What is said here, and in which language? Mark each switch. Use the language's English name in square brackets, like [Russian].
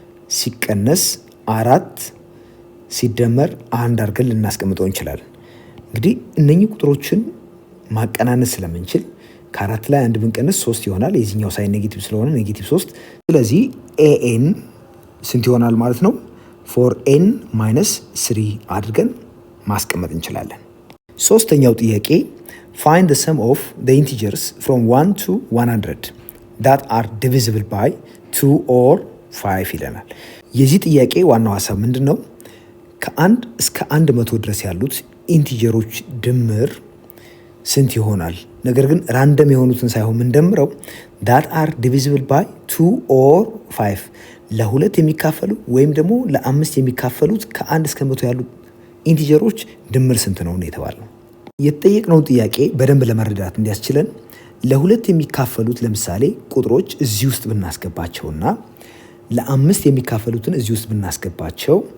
[Amharic] ሲቀነስ 4 ሲደመር 1 አድርገን ልናስቀምጠው እንችላለን። እንግዲህ እነኚህ ቁጥሮችን ማቀናነስ ስለምንችል ከ4 ላይ 1 ብንቀንስ 3 ይሆናል። የዚህኛው ሳይን ኔጌቲቭ ስለሆነ ኔጌቲቭ 3። ስለዚህ ኤኤን ስንት ይሆናል ማለት ነው? 4n ማይነስ 3 አድርገን ማስቀመጥ እንችላለን። ሶስተኛው ጥያቄ [English] find the sum of the integers from 1 to 100 that are divisible by 2 or 5 [Amharic] ይለናል። የዚህ ጥያቄ ዋናው ሀሳብ ምንድን ነው? ከ1 እስከ 100 ድረስ ያሉት ኢንቲጀሮች ድምር ስንት ይሆናል? ነገር ግን ራንደም የሆኑትን ሳይሆን ምንደምረው [English] that are divisible by 2 or 5 [Amharic] ለ2 የሚካፈሉ ወይም ደግሞ ለ5 የሚካፈሉት ከ1 እስከ 100 ያሉት ኢንቲጀሮች ድምር ስንት ነው የተባለው። የተጠየቅነውን ጥያቄ በደንብ ለመረዳት እንዲያስችለን ለ2 የሚካፈሉት ለምሳሌ ቁጥሮች እዚህ ውስጥ ብናስገባቸውና ለ5 የሚካፈሉትን እዚህ ውስጥ ብናስገባቸው